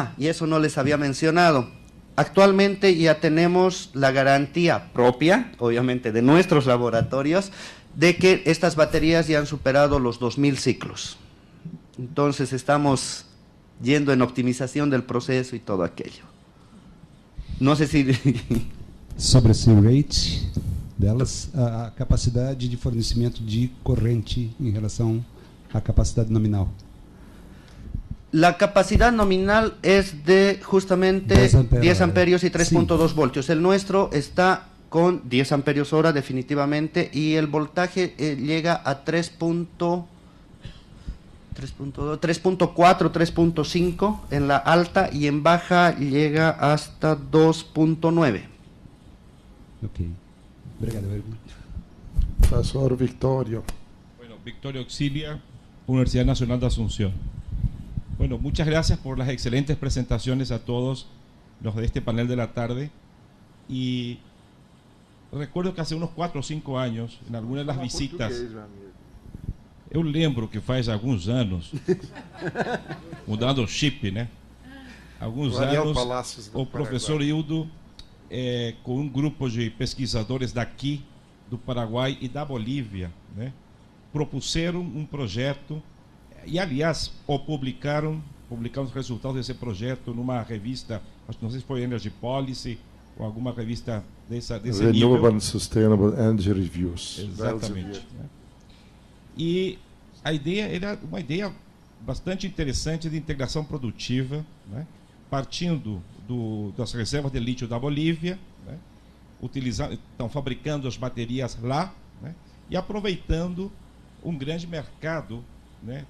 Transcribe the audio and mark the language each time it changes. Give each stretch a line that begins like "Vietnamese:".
Spanish: y eso no les había mencionado. Actualmente ya tenemos la garantía propia, obviamente de nuestros laboratorios, de que estas baterías ya han superado los 2000 ciclos. Entonces estamos yendo en optimización del proceso y todo aquello. No sé si...
Portuguese: Sobre esse rate delas, a capacidade de fornecimento de corrente em relação à capacidade nominal.
Spanish: La capacidad nominal es de justamente 10 amperios y 3.2 voltios. El nuestro está con 10 amperios hora definitivamente y el voltaje llega a 3.4, 3.5 en la alta y en baja llega hasta 2.9.
Portuguese: Ok. Obrigado, Erwin. Professor Victório.
Spanish: Bueno, Victorio Auxilia, Universidad Nacional de Asunción. Bueno, muchas gracias por las excelentes presentaciones a todos los de este panel de la tarde. Y recuerdo que hace unos 4 ou 5 años, en algunas de las visitas,
Portuguese: eu lembro que faz alguns anos, mudando o chip, né? Alguns anos, o professor Hildo, com um grupo de pesquisadores daqui, do Paraguai e da Bolívia, né, propuseram um projeto e, aliás, publicaram os resultados desse projeto numa revista, não sei se foi Energy Policy ou alguma revista desse nível. Renewable and Sustainable Energy Reviews. Exatamente. Né? E a ideia era uma ideia bastante interessante de integração produtiva, né? Partindo das reservas de lítio da Bolívia, né? Estão fabricando as baterias lá, né? E aproveitando um grande mercado, né?